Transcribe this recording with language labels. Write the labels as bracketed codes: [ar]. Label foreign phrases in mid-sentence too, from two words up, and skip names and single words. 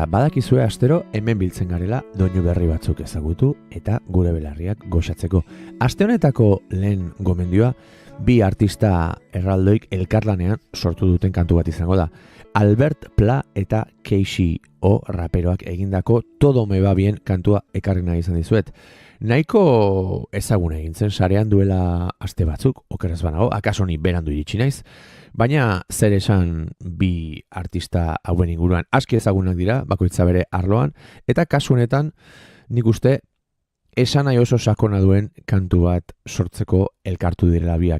[eu] Badakizue astero hemen biltzen garela doinu berri batzuk ezagutu eta gure belarriak goxatzeko. Aste honetako lehen gomendioa bi artista erraldoik elkarlanean sortu duten kantu bat izango da. Albert Pla eta Casey O raperoak egindako Todo me va bien kantua ekarri nahi izan dizuet. Nahiko ezaguna egin zen sarean duela aste batzuk, okeraz banago, akaso ni berandu iritsi naiz, baina zer esan bi artista hauen inguruan aski ezagunak dira, bakoitza bere arloan, eta kasu honetan nik uste esan nahi oso sakona duen kantu bat sortzeko elkartu direla biak.